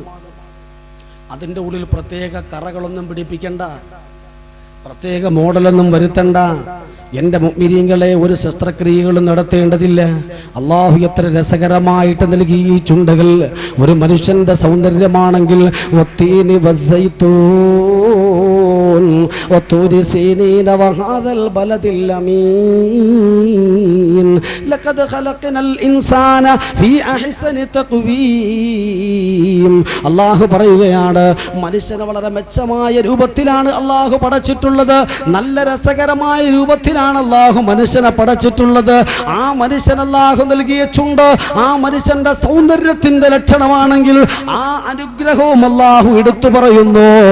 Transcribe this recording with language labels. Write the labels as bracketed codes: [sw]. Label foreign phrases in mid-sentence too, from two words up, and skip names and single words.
[ml] അതിൻ്റെ ഉള്ളിൽ പ്രത്യേക കറകളൊന്നും പിടിപ്പിക്കണ്ട, പ്രത്യേക മോഡലൊന്നും വരുത്തണ്ട. എൻ്റെ മുഅ്മിനീങ്ങളെ, ഒരു ശസ്ത്രക്രിയകളും നടത്തേണ്ടതില്ല. അല്ലാഹു എത്ര രസകരമായിട്ട് നൽകി ഈ ചുണ്ടുകൾ. ഒരു മനുഷ്യന്റെ സൗന്ദര്യമാണെങ്കിൽ [ar] والتين والزيتون, وطور سينين وهذا البلد الأمين لقد خلقنا الإنسان في أحسن تقويم. [ml] അല്ലാഹു പറയുകയാണ്, മനുഷ്യനെ വളരെ മെച്ചമായ രൂപത്തിലാണ് അല്ലാഹു പടച്ചിട്ടുള്ളത്. നല്ല രസകരമായ രൂപത്തിലാണ് അല്ലാഹു മനുഷ്യനെ പടച്ചിട്ടുള്ളത്. ആ മനുഷ്യൻ അല്ലാഹു നൽകിയ ചുണ്ട് ആ മനുഷ്യന്റെ സൗന്ദര്യത്തിന്റെ ലക്ഷണമാണെങ്കിൽ ആ അനുഗ്രഹവും അല്ലാഹു എടുത്തു പറയുന്നു.